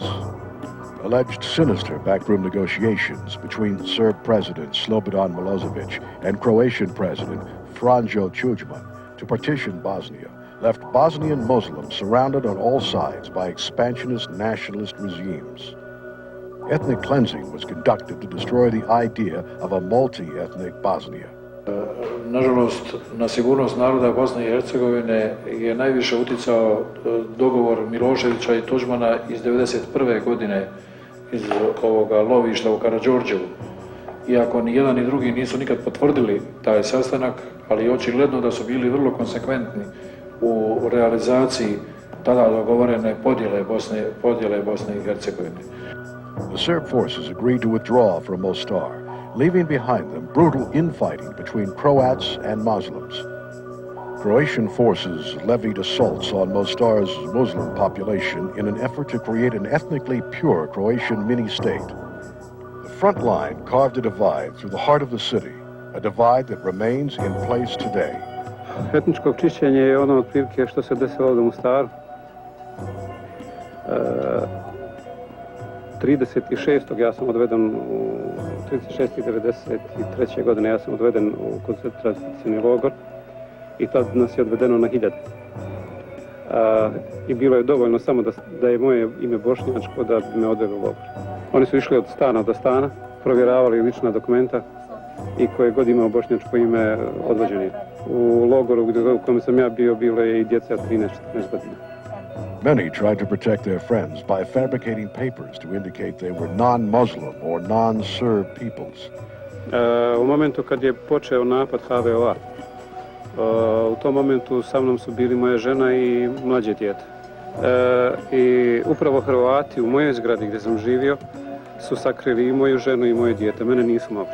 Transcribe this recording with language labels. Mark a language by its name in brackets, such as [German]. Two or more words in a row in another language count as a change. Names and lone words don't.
[English] Alleged sinister backroom negotiations between Serb President Slobodan Milosevic and Croatian President Franjo Tudjman to partition Bosnia left Bosnian Muslims surrounded on all sides by expansionist nationalist regimes. Ethnic cleansing was conducted to destroy the idea of a multi-ethnic Bosnia. [Bosnian] Nažalost, na sigurnost naroda Bosne i Hercegovine je najviše uticao dogovor Miloševića i Tudjmana iz 1991. godine iz ovoga lovišta u Karađorđevu. Iako ni jedan ni drugi nisu nikad potvrdili taj sastanak, ali je očigledno da su bili vrlo konsekventni u realizaciji tada dogovorene podjele Bosne i Hercegovine. [English] The Serb forces agreed to withdraw from Mostar, leaving behind them brutal infighting between Croats and Muslims. Croatian forces levied assaults on Mostar's Muslim population in an effort to create an ethnically pure Croatian mini-state. The front line carved a divide through the heart of the city, a divide that remains in place today. [Bosnian] Etničko čišćenje je ono otprilike što se desilo ovdje u Mostaru. 36. ja sam odveden u 36. 93. godine ja sam odveden u koncentracijski logor i tad nas je odvedeno na 1000. I bilo je dovoljno samo da je moje ime bošnjačko da bi me odveli u logor. Oni su išli od stana do stana, provjeravali lična dokumenta i koje god imao bošnjačko ime odvođeni. U logoru u kojem sam ja bio, bilo je i djeca 13-14 godina. [English] Many tried to protect their friends by fabricating papers to indicate they were non-Muslim or non-Serb peoples. [Bosnian] U momentu kad je počeo napad HVO-a, u tom momentu sa mnom su bili moja žena i mlađe dijete. I upravo Hrvati u mojoj zgradi gdje sam živio su sakrili i moju ženu i moje dijete. Mene nisu mogli.